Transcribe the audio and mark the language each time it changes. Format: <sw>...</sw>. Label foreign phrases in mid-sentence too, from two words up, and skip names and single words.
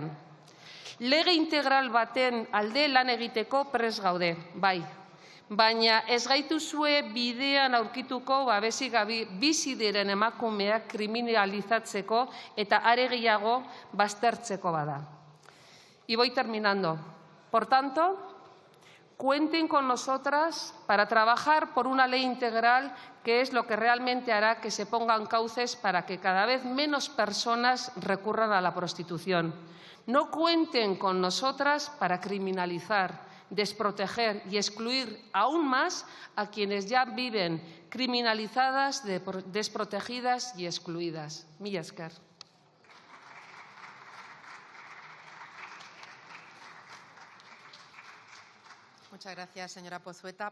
<eu>Lege integral baten alde lan egiteko prest gaude, bai. Baina ez gaituzue bidean aurkituko babesik gabe bizi diren emakumeak kriminalizatzeko eta are gehiago baztertzeko bada.</eu> <es>Y voy terminando. Por tanto, cuenten con nosotras para trabajar por una ley integral que es lo que realmente hará que se pongan cauces para que cada vez menos personas recurran a la prostitución. No cuenten con nosotras para criminalizar, desproteger y excluir aún más a quienes ya viven criminalizadas, desprotegidas y excluidas.</es> <eu>Mila esker.</eu> <es>Muchas gracias, señora Pozueta.</es>